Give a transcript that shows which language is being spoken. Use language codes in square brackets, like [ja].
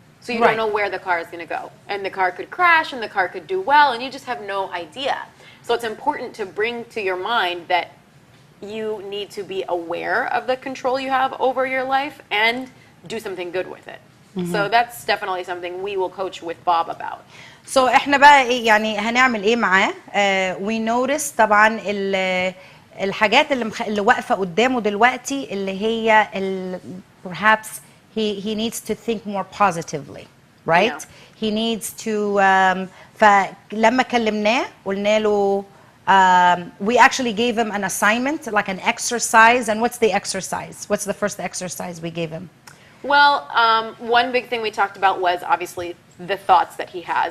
[en] So you don't know where the car is going to go. And the car could crash and the car could do well and you just have no idea. So it's important to bring to your mind that you need to be aware of the control you have over your life and do something good with it. So that's definitely something we will coach with Bob about. [ar] So احنا بقى ايه يعني هنعمل ايه معاه؟ [en] we notice [ar] طبعا الحاجات اللي واقفة قدامه دلوقتي اللي هي [en] perhaps he needs to think more positively, right? Yeah. He needs to [ar] فلما كلمناه قلنا له [en] we actually gave him an assignment, like an exercise. And what's the exercise? What's the first exercise we gave him? Well, one big thing we talked about was obviously the thoughts that he has.